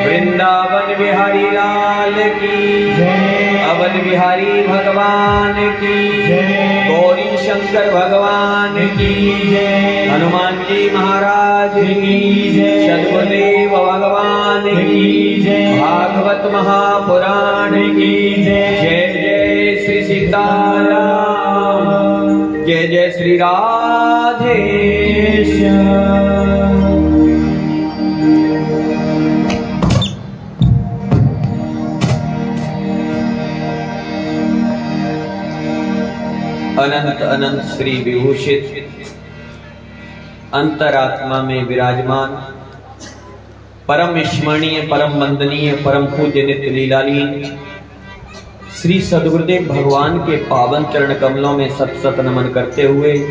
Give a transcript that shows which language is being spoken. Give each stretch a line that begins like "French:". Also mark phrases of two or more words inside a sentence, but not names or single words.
Hindi: वृंदावन बिहारी लाल की जय। अवध बिहारी भगवान की जय। गौरी शंकर भगवान की जय। हनुमान जी महाराज की जय। सद्गुरुदेव भगवान की जय। भागवत महापुराण की जय। जय जय श्री सीताराम, जय जय श्री राधेश। अनंत अनंत श्री विभूषित अंतरात्मा में विराजमान परम स्मरणीय, परम वंदनीय, परम पूज्य नित्य लीलालीन श्री सद्गुरुदेव भगवान के पावन चरण कमलों में सत सत नमन करते हुए